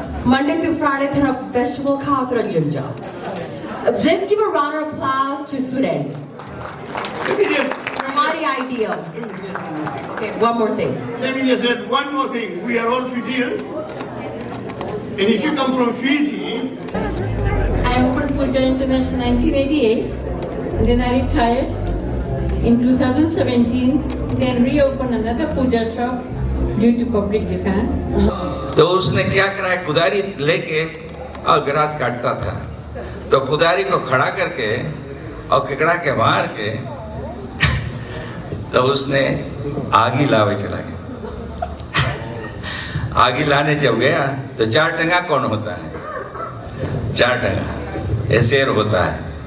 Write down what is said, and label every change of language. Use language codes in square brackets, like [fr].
[hi] Monday to Friday थोड़ा vegetable खाओ, थोड़ा जिम जाओ. [en] Let's give a round of applause to Sweden. Let me just [hi] हमारी [en] idea. Okay, one more thing. Let me just add one more thing. We are all Fijians. And if you come from Fiji, I opened Puja International in 1988. Then I retired in 2017. Then reopened another puja shop due to public demand. [hi] तो उसने क्या करा, कुदारी लेके और grass काटता था, तो कुदारी को खड़ा करके और केकड़ा के मार के तो उसने आगी लावे चला गया. आगी लाने जब गया तो 4 टंगा कौन होता है? 4 टंगा ये शेर होता है.